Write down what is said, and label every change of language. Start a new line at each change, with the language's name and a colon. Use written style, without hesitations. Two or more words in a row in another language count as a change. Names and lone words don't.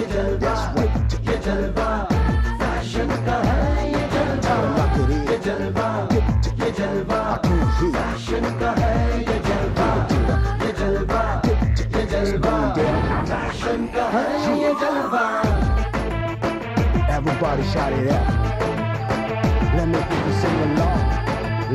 Hindi: जलवा ये जलवा फैशन का है, ये जलवा ये जलवा ये जलवा फैशन का है, ये जलवा ये जलवा ये जलवा फैशन का है, ये जलवा
English: Everybody shout it out. Let me hear you sing along.